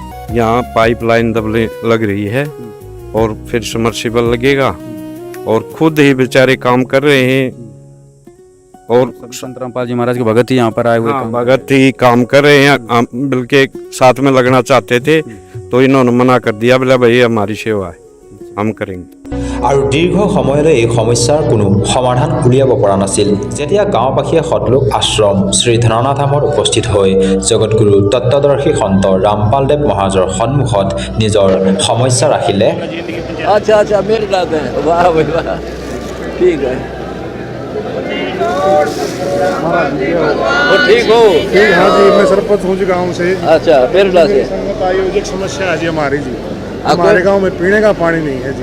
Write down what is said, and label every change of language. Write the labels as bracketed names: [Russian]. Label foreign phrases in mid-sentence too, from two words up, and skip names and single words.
[Hindi] यहाँ पाइपलाइन दबने लग रही है और फिर समरसिबल लगेगा और खुद ही बेचारे काम कर रहे हैं और संत रामपाल जी महाराज के भगत ही यहाँ पर आए हुए हाँ, काम भगत ही काम कर रहे हैं। हम बल्कि साथ में लगना चाहते थे तो इन्होंने मना कर दिया, बोला भाई हमारी सेवा है, हम करेंगे। [Assamese] আৰু দীৰ্ঘ সময়লৈ এই সমস্যাৰ কোনো সমাধান উলিয়াব পৰা নাছিল। যেতিয়া গাঁওবাসীয়ে সতলোক আশ্ৰম শ্ৰী ধননাধামত উপস্থিত হৈ জগতগুৰু তত্ত্বদৰ্শী সন্ত ৰামপালদেৱ মহাৰাজৰ সন্মুখত নিজৰ সমস্যা ৰাখিলে। [Hindi] अच्छा अच्छा मेरे साथ है, वाह भाई वाह, ठीक है। वो ठीक हो? ठीक, हाँ जी, मैं सरपंच हूँ जी गाँव से। अच्छा मेरे साथ है। संगत आयोजक समस्या है जी हमारी जी, आपको- हमारे गांव में पीने का पानी नहीं है जी।